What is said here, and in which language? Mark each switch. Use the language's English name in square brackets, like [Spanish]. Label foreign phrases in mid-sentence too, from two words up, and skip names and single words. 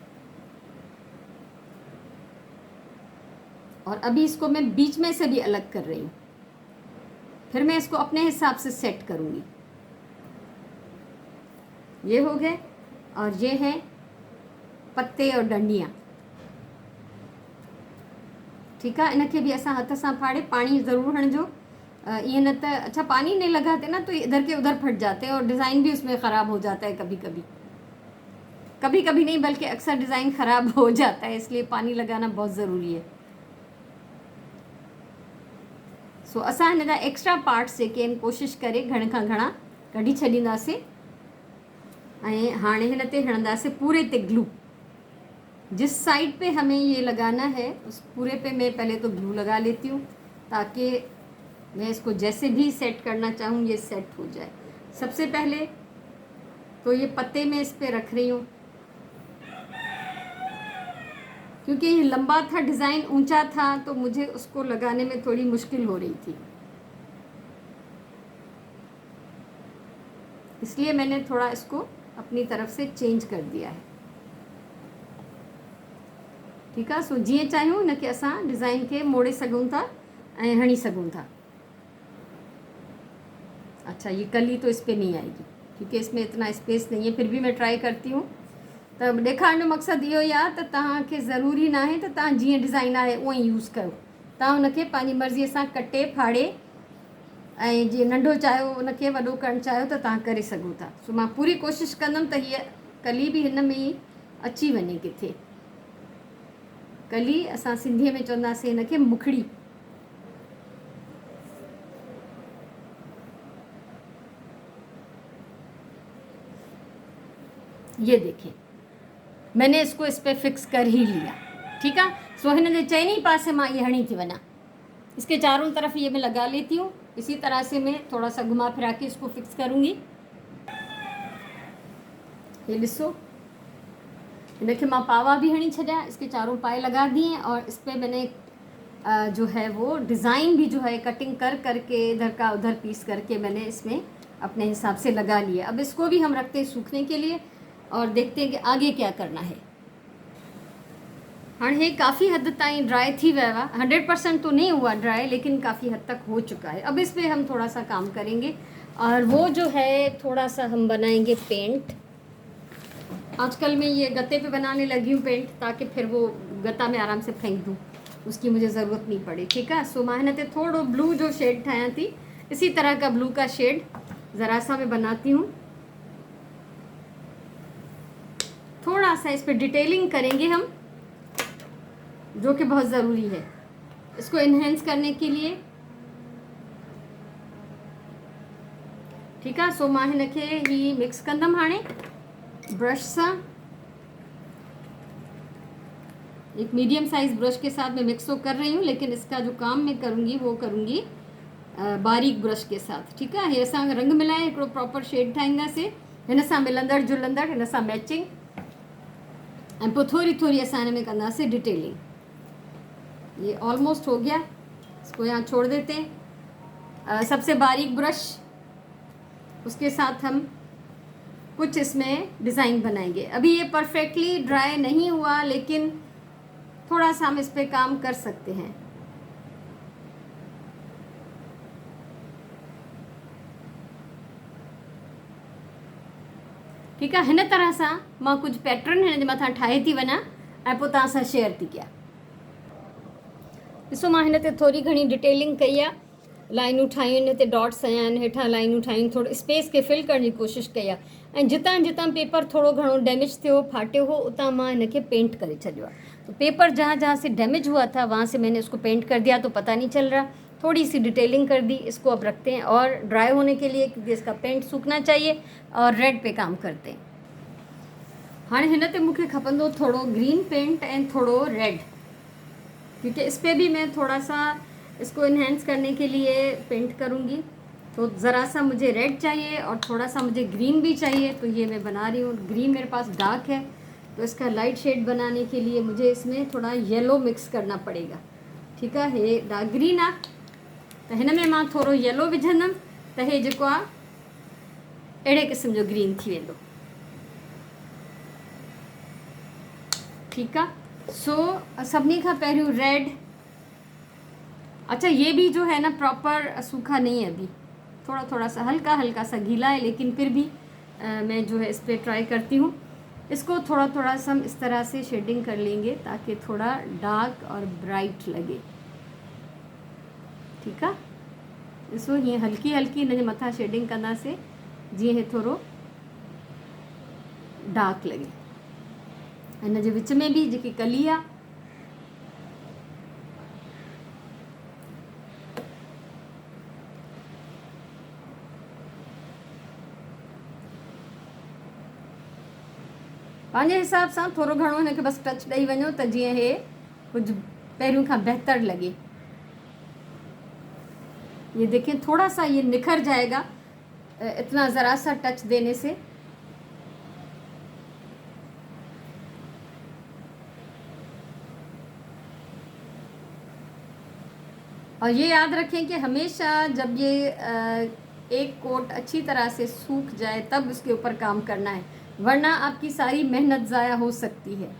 [Hindi] और अभी इसको मैं बीच में से भी अलग कर रही हूँ, फिर मैं इसको अपने हिसाब से सेट करूँगी। ये हो गए। और ये है पत्ते और डंडियाँ। [Sindhi] ठीकु आहे, इनखे बि असां हथ सां फाड़े पाणी ज़रूर हणिजो, [Hindi] ये न तो अच्छा पानी नहीं लगाते ना तो इधर के उधर फट जाते हैं और डिज़ाइन भी उसमें ख़राब हो जाता है कभी कभी, कभी कभी नहीं बल्कि अक्सर डिज़ाइन ख़राब हो जाता है, इसलिए पानी लगाना बहुत ज़रूरी है। [Sindhi] सो असां हिन जा एक्स्ट्रा पार्ट्स जेके आहिनि कोशिशि करे घणे खां घणा कढी छॾींदासीं ऐं हाणे हिन ते हणंदासीं पूरे ते ग्लू। [Hindi] जिस साइड पे हमें ये लगाना है उस पूरे पे मैं पहले तो ग्लू लगा लेती हूँ ताकि मैं इसको जैसे भी सेट करना चाहूँ ये सेट हो जाए। सबसे पहले तो ये पत्ते में इस पे रख रही हूँ क्योंकि ये लंबा था, डिज़ाइन ऊंचा था तो मुझे उसको लगाने में थोड़ी मुश्किल हो रही थी, इसलिए मैंने थोड़ा इसको अपनी तरफ से चेंज कर दिया है। [Sindhi] ठीकु आहे, सो जीअं चाहियूं हिनखे असां डिज़ाइन खे मोड़े सघूं था ऐं हणी सघूं था। [Hindi] अच्छा ये कली तो इस पे नहीं आएगी क्योंकि इसमें इतना स्पेस नहीं है, फिर भी मैं ट्राई करती हूँ। [Sindhi] त ॾेखारण जो मक़सदु इहो ई आहे त तव्हांखे ज़रूरी न आहे त तव्हां जीअं डिज़ाइन आहे उअं ई यूज़ कयो, तव्हां हुनखे पंहिंजी मर्ज़ीअ सां कटे फाड़े ऐं जीअं नंढो चाहियो उनखे वॾो करणु चाहियो त तव्हां करे सघो था। सो मां पूरी कोशिशि कंदमि त हीअ कली बि हिन में ई अची वञे किथे। कली असां सिंधीअ में चवंदासीं हिनखे मुखड़ी। [Hindi] ये देखें मैंने इसको इस पर फिक्स कर ही लिया। ठीक है, [Sindhi] सो हिन जे चइनी पासे मां ये हणी थी वञा, [Hindi] इसके चारों तरफ ये मैं लगा लेती हूँ। इसी तरह से मैं थोड़ा सा घुमा फिरा के इसको फिक्स करूँगी। ये [Sindhi] ॾिसो इनके मां पावा भी हणी छॾिया, [Hindi] इसके चारों पाए लगा दिए और इस पर मैंने जो है वो डिज़ाइन भी जो है कटिंग कर करके इधर का उधर पीस करके मैंने इसमें अपने हिसाब से लगा लिया। अब इसको भी हम रखते हैं सूखने के लिए और देखते हैं कि आगे क्या करना है। हाँ ये काफ़ी हद [Sindhi] ताईं ड्राई थी वियो आहे, [Hindi] 100% तो नहीं हुआ ड्राई लेकिन काफ़ी हद तक हो चुका है। अब इस पर हम थोड़ा सा काम करेंगे और वो जो है थोड़ा सा हम बनाएंगे पेंट। आजकल मैं ये गत्ते पे बनाने लगी हूँ पेंट ताकि फिर वो गत्ता में आराम से फेंक दूँ, उसकी मुझे ज़रूरत नहीं पड़े। ठीक है, [Sindhi] सो मां हिन ते थोड़ो ब्लू जो शेड ठाहियां थी, [Hindi] इसी तरह का ब्लू का शेड ज़रा सा मैं बनाती हूँ। थोड़ा सा इस पर डिटेलिंग करेंगे हम जो कि बहुत ज़रूरी है इसको इन्हेंस करने के लिए। ठीक है, [Sindhi] सो मां हिन खे ही मिक्स कंदमि हाणे ब्रश सा। [Hindi] एक मीडियम साइज ब्रश के साथ मैं मिक्स तो कर रही हूँ लेकिन इसका जो काम मैं करूँगी वो करूँगी बारीक ब्रश के साथ। ठीक है, [Sindhi] हे असां रंग मिलाए हिकिड़ो प्रॉपर शेड ठाहींदासीं, हिन सां मिलंदड़ जुलंदड़, हिन सां मैचिंग, ऐं पोइ थोड़ी थोड़ी असां हिन में कंदासीं डिटेलिंग। [Hindi] ये ऑलमोस्ट हो गया, इसको यहाँ छोड़ देते हैं। सबसे बारीक ब्रश उसके साथ हम कुछ इसमें डिज़ाइन बनाएंगे। अभी ये परफेक्टली ड्राई नहीं हुआ लेकिन थोड़ा सा हम इस पे काम कर सकते हैं। ठीक है, [Sindhi] हिन तरह सां मां कुछ पैटर्न हिन जे मथां ठाहे थी वञा ऐं पोइ तव्हां सां शेयर थी कयां। ॾिसो मां हिन ते थोरी घणी डिटेलिंग कई आहे, लाइनूं ठाहियूं, हिन ते डॉट्स आया आहिनि, हेठां लाइनूं ठाहियूं, थोरो स्पेस खे फिल करण जी कोशिशि कई आहे। ऐं जितां जितां पेपर थोरो घणो डैमेज थियो फाटियो हो उतां मां हिन खे पेंट करे छॾियो आहे। [Hindi] तो पेपर जहाँ जहाँ से डैमेज हुआ था वहाँ से मैंने उसको पेंट कर दिया तो पता नहीं चल रहा, थोड़ी सी डिटेलिंग कर दी। इसको अब रखते हैं और ड्राई होने के लिए क्योंकि इसका पेंट सूखना चाहिए और रेड पे काम करते हैं। हाँ [Sindhi] हिन ते मूंखे खपंदो थोड़ो ग्रीन पेंट एंड थोड़ो रेड, [Hindi] क्योंकि इस पर भी मैं थोड़ा सा इसको इन्हेंस करने के लिए पेंट करूँगी। तो ज़रा सा मुझे रेड चाहिए और थोड़ा सा मुझे ग्रीन भी चाहिए, तो ये मैं बना रही हूँ। ग्रीन मेरे पास डार्क है तो इसका लाइट शेड बनाने के लिए मुझे इसमें थोड़ा येलो मिक्स करना पड़ेगा। ठीक है, [Sindhi] हे डार्क ग्रीन आहे तो हिन में मां थोरो येलो विझंदमि त हे जेको आहे अहिड़े क़िस्म जो ग्रीन थी वेंदो। [Hindi] ठीक है, [Sindhi] सो सभिनी खां पहिरियों रेड। [Hindi] अच्छा ये भी जो है ना प्रॉपर सूखा नहीं है, अभी थोड़ा थोड़ा सा हल्का हल्का सा गीला है लेकिन फिर भी मैं जो है इस पर ट्राई करती हूँ। इसको थोड़ा थोड़ा सा हम इस तरह से शेडिंग कर लेंगे ताकि थोड़ा डार्क और ब्राइट लगे। ठीक है, [Sindhi] ॾिसो हीअं हल्की हल्की हिन जे मथां शेडिंग कंदासीं जीअं हे थोरो डार्क लगे। हिन जे विच में भी जेकी कली आहे पंहिंजे हिसाब सां थोरो घणो हिनखे बसि टच ॾेई वञो त जीअं हे कुझु पहिरियों खां बहितर लगे। [Hindi] ये देखें थोड़ा सा ये निखर जाएगा इतना ज़रा सा टच देने से। और ये याद रखें कि हमेशा जब ये एक कोट अच्छी तरह से सूख जाए तब उसके ऊपर काम करना है, वरना आपकी सारी मेहनत ज़ाया हो सकती है।